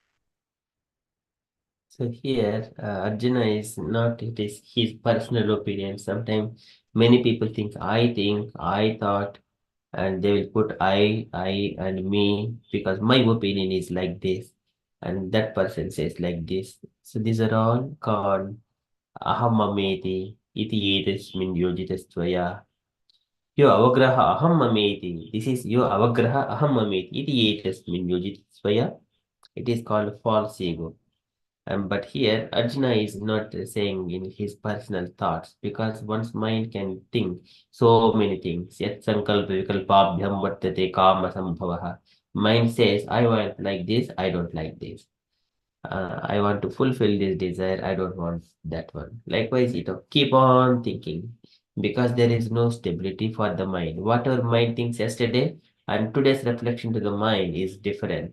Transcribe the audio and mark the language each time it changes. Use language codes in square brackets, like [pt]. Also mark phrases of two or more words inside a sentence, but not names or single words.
[en] So here, Arjuna is not, it is his personal opinion. Sometimes many people think, I thought, and they will put I, and me, because my opinion is like this, and that person says like this. So these are all called [sa] ahamameti, iti etasmin yojitastvaya. Yo avagraha ahamameti. [en] This is [sa] yo avagraha ahamameti, iti etasmin yojitastvaya. [en] It is called false ego. But here, Arjuna is not saying in his personal thoughts because one's mind can think so many things. [sa] Yet sankalpa vikalpabhyam vartate kama sambhavaha. [en] Mind says, I want like this, I don't like this. I want to fulfill this desire, I don't want that one. Likewise, keep on thinking because there is no stability for the mind. Whatever mind thinks yesterday and today's reflection to the mind is different.